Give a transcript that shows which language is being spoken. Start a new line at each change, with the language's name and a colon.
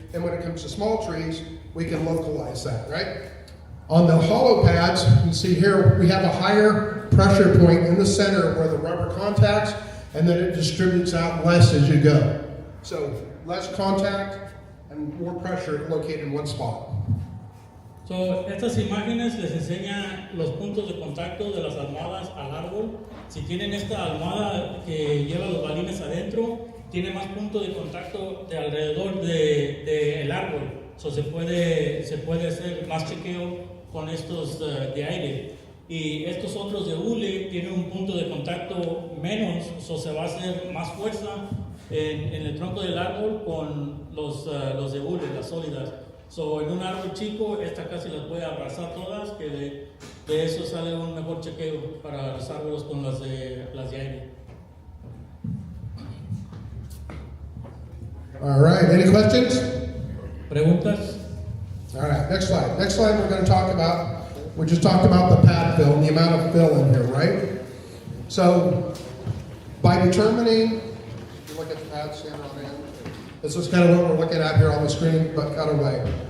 English: And when it comes to small trees, we can localize that, right? On the hollow pads, you can see here, we have a higher pressure point in the center where the rubber contacts, and then it distributes out less as you go. So less contact and more pressure located in one spot.
Spanish: So, estas imágenes les enseña los puntos de contacto de las almohadas al árbol. Si tienen esta almohada que lleva los balines adentro, tiene más puntos de contacto de alrededor del árbol. So, se puede hacer más chequeo con estos de aire. Y estos otros de hule tienen un punto de contacto menos, so se va a hacer más fuerza en el tronco del árbol con los de hule, las sólidas. So, en un árbol chico, esta casi las puede abrazar todas, que de eso sale un mejor chequeo para los árboles con las de aire.
English: All right, any questions?
Spanish: ¿Preguntas?
English: All right, next slide. Next slide we're going to talk about, we just talked about the pad fill and the amount of fill in here, right? So, by determining, if you look at the pad stand on end, this is kind of what we're looking at here on the screen, but cut away.